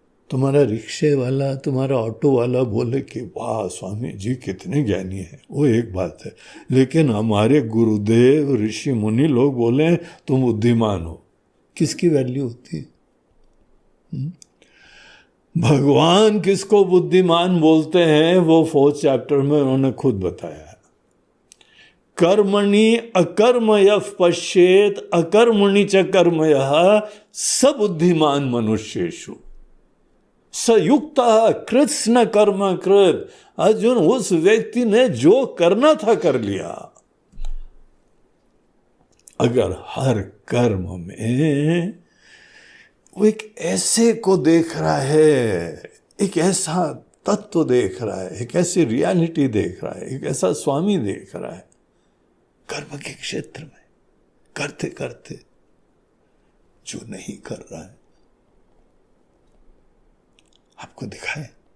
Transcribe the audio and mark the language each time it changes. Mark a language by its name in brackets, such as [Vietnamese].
[Hindi] तुम्हारा रिक्शे वाला, तुम्हारा ऑटो वाला बोले कि वाह स्वामी जी कितने ज्ञानी है, वो एक बात है, लेकिन हमारे गुरुदेव ऋषि मुनि लोग बोले तुम बुद्धिमान हो, किसकी वैल्यू होती है? भगवान किसको बुद्धिमान बोलते हैं वो 4th चैप्टर में उन्होंने खुद बताया। [Sanskrit] कर्मणि अकर्मयः पश्येत अकर्मणि च कर्मयः स बुद्धिमान मनुष्येषु स युक्तः कृत्स्न कर्म कृत। [Hindi] अर्जुन, उस व्यक्ति ने जो करना था कर लिया। अगर हर कर्म में वो एक ऐसे को देख रहा है, एक ऐसा तत्व देख रहा है, एक ऐसी रियलिटी देख रहा है, एक ऐसा स्वामी देख रहा है, कर्म के क्षेत्र में करते करते जो नहीं कर रहा है आपको दिखाए।